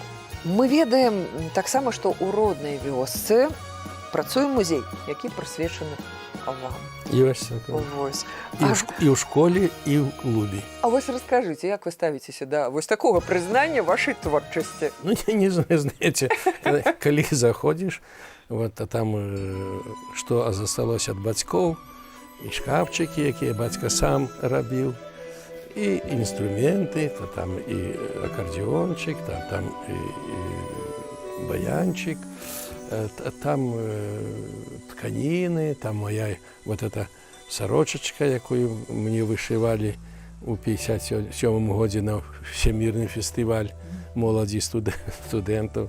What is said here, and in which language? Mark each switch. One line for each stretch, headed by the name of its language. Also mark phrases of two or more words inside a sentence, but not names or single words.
Belarusian: Мы ведаем таксама, што ў роднай вёсцы працуе музей, які прысвечаны вам. Ёсць такое. Вось. І ў школе, і ў клубе. А вось раскажыце, як вы ставіцеся да вось такога прызнання вашай творчасці? Ну,
Russian: я не знаю, знаете,
Belarusian: калі заходзіш, вот, а там што засталося ад бацькоў, і шкафчыкі, якія бацька сам рабіў, і інструменты, то там і акардеончык, там і баянчык, там тканіны, там
Russian: моя вот эта
Belarusian: сарочачка, якую мне вышывалі у 57 годзе на всемірны фестываль моладзі студэнтаў.